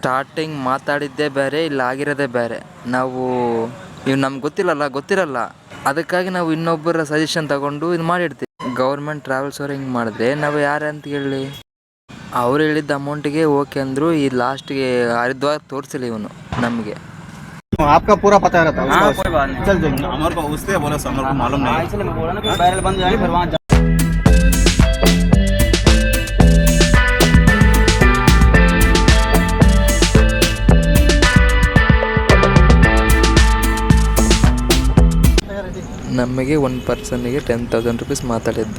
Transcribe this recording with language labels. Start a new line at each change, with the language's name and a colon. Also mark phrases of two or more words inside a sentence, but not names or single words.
Kannada: ಸ್ಟಾರ್ಟಿಂಗ್ ಮಾತಾಡಿದ್ದೇ ಬೇರೆ, ಇಲ್ಲಿ ಆಗಿರೋದೇ ಬೇರೆ. ನಾವು ನಮ್ಗೆ ಗೊತ್ತಿರಲ್ಲ, ಅದಕ್ಕಾಗಿ ನಾವು ಇನ್ನೊಬ್ಬರ ಸಜೆಷನ್ ತಗೊಂಡು ಇದು ಮಾಡಿರ್ತೀವಿ.
English: government travels
Kannada: ಅವ್ರು ಹಿಂಗೆ ಮಾಡಿದ್ರೆ ನಾವು ಯಾರಂತ ಹೇಳಿ. ಅವ್ರು ಹೇಳಿದ್ದ ಅಮೌಂಟಿಗೆ ಓಕೆ ಅಂದರು. ಈ ಲಾಸ್ಟ್ಗೆ ಹರಿದ್ವಾರ ತೋರಿಸಿಲ್ಲ ಇವನು ನಮಗೆ.
Hindi: आपका पूरा पता रहता है? हाँ, कोई बात नहीं, चल जाएंगे। हमारे को उससे बोला, हमारे को मालूम नहीं। इसलिए मैं बोल रहा ना कि बैरल बंद जाएंगे, फिर वहाँ
Kannada: ನಮಗೆ 1 ಪರ್ಸನ್ನಿಗೆ 10,000 rupees ಮಾತಾಡಿದ್ದು.